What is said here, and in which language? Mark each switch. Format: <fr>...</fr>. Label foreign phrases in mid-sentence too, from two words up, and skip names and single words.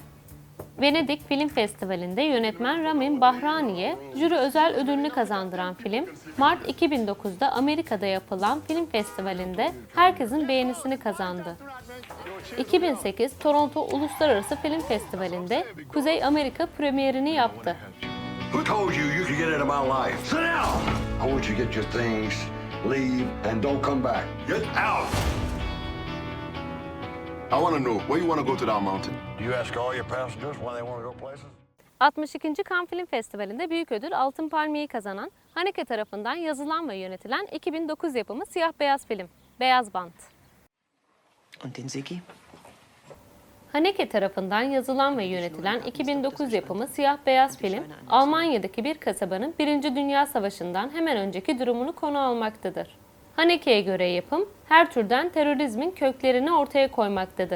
<tr>Venedik Film Festivali'nde yönetmen Ramin Bahrani'ye jüri özel ödülünü kazandıran film, Mart 2009'da Amerika'da yapılan film festivalinde herkesin beğenisini kazandı. 2008 Toronto Uluslararası Film Festivali'nde Kuzey Amerika premierini yaptı.</tr> <en>Who told you you could get into my life? Sit down! I want you to get your things, leave, and don't come back. Get out! I want to know where you want to go to that mountain. Do you ask all your passengers when they want to go places?</en> <tr>62. Cannes Film Festivali'nde büyük ödül Altın Palmiye'yi kazanan, Haneke tarafından yazılan ve yönetilen 2009 yapımı siyah beyaz film, Beyaz Bant.</tr> <de>Und den Ziggy?</de> <tr>Haneke tarafından yazılan ve yönetilen 2009 yapımı siyah-beyaz film, Almanya'daki bir kasabanın 1. Dünya Savaşı'ndan hemen önceki durumunu konu almaktadır. Haneke'ye göre yapım, her türden terörizmin köklerini ortaya koymaktadır.</tr>